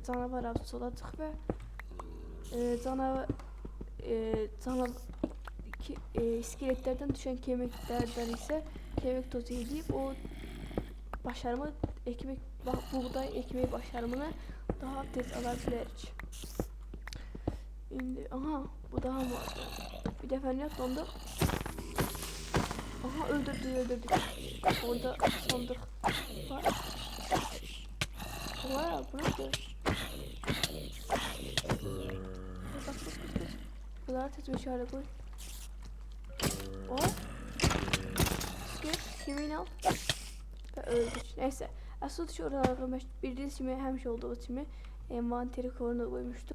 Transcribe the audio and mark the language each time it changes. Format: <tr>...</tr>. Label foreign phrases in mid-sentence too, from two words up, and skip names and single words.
<az>Canavar avcısı olacaq və iskeletlərdən düşən kemiklərdən isə</az> <tr>kemik tozu</tr> <az>yedib o başarımı buğday ekmək başarımını daha tez ala bilərik. İndi aha, bu daha vardı. Bir dəfə nə yapdıq? Aha, öldürdük. Orada sandıq var. Vay, bu nədir?</az> <tr>Kaç. Bunları tez meşale koy. Hop. Kemiğini al. Ve öldük. Neyse. Asıl şu oralarda bildiğiniz gibi</tr> <az>həmişə olduğu kimi</az> <tr>envanteri koruna koymuştum.</tr>